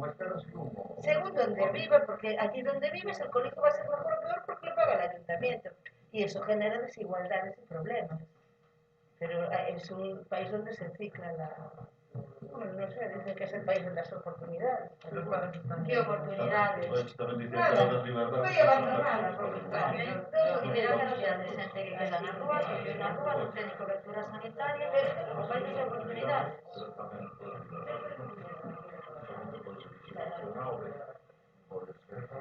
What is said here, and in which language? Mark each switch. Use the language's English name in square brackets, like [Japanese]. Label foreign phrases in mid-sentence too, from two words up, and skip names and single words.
[Spanish] Según donde viva, porque aquí donde vives el colegio va a ser mejor o peor porque lo paga el ayuntamiento. Y eso genera desigualdades y problemas. Pero es un país donde se cicla No sé, dicen que es el país de las oportunidades. ¿Qué oportunidades? Pues tamén dicen que Nada, ahora Riverdale... [Galician] foi abandonada, porque claro, Y mira a cantidad de xente que queda na rúa, que vive na rúa, non ten cobertura sanitaria, o país das oportunidades. Pero tamén pode Riverdale, non? Solamente pode ser institucional, pode ser...